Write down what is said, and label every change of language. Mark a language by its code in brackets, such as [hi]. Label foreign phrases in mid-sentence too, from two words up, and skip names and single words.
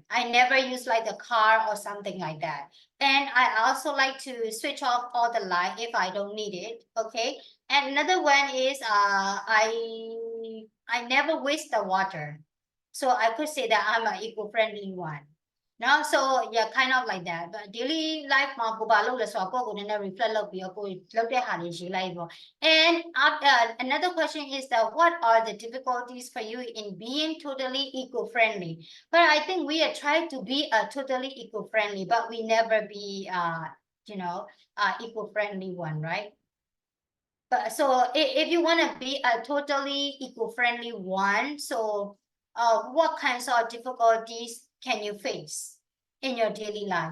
[en] I never use like a car or something like that. And I also like to switch off all the light if I don't need it. Okay. And another one is I never waste the water. So I could say that I'm an eco-friendly one. No, so yeah, kind of like that. But daily life [my] မှာကိုဘာလုပ်လဲဆိုတော့ကိုယ့်ကိုနည်းနည်း reflect လုပ်ပြီးတော့ကိုယ်လုပ်တဲ့ဟာတွေရေးလိုက်ပေါ့ [en] and another question is that what are the difficulties for you in being totally eco-friendly? But I think we are trying to be a totally eco-friendly, but we never be eco-friendly one, right? But so if you want to be a totally eco-friendly one, so what kinds of difficulties can you face in your daily life?